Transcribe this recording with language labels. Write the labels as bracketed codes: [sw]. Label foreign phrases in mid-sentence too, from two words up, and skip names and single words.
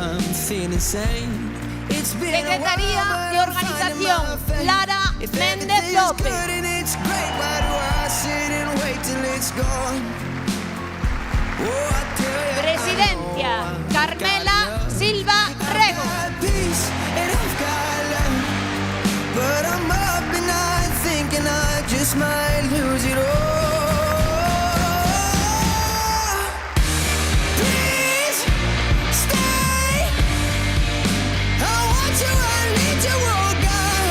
[gl] Secretaría de Organización, Lara Méndez López. Presidencia, Carmela Silva Rego. [en] But I'm up and I thinking I just might lose it all. Please stay. I want you, I need you, oh God.